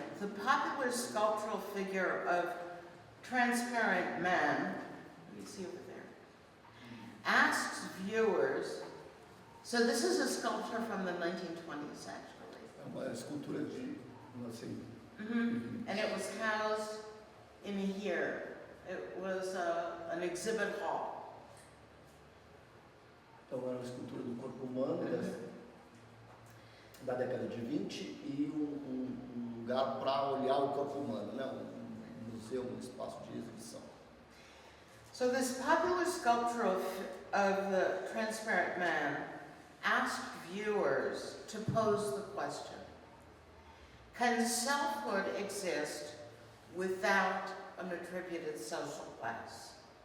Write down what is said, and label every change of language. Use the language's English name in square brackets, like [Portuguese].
[English] the popular sculptural figure of transparent man, you see over there, asks viewers, so this is a sculpture from the 1920s actually. [Portuguese] É uma escultura de, assim, [English] And it was housed in here. It was an exhibit hall. [Portuguese] então era uma escultura do corpo humano da década de 20 e um lugar para olhar o corpo humano, né? Um museu, um espaço de exibição. [English] So this popular sculpture of the transparent man asked viewers to pose the question, can selfhood exist without an attributed social class?